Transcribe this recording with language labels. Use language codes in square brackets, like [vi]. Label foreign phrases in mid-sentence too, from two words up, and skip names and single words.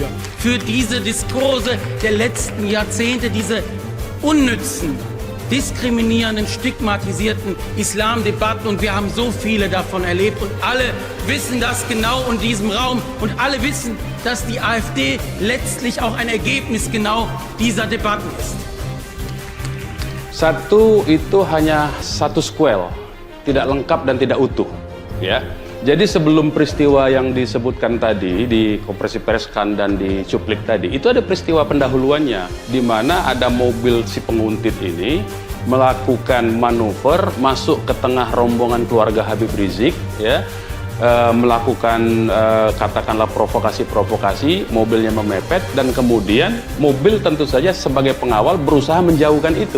[de] Für diese Diskurse der letzten Jahrzehnte, diese unnützen, diskriminierenden, stigmatisierten Islamdebatten, und wir haben so viele davon erlebt und alle wissen das genau in diesem Raum und alle wissen, dass die AfD letztlich auch ein Ergebnis genau dieser Debatten ist. [id] Satu itu hanya satu squel, tidak lengkap dan tidak utuh, ya. Jadi sebelum peristiwa yang disebutkan tadi di konferensi pers dan di cuplik tadi, itu ada peristiwa pendahuluannya, di mana ada mobil si penguntit ini melakukan manuver masuk ke tengah rombongan keluarga Habib Rizik, ya, melakukan katakanlah provokasi-provokasi, mobilnya memepet dan kemudian mobil tentu saja sebagai pengawal berusaha menjauhkan itu.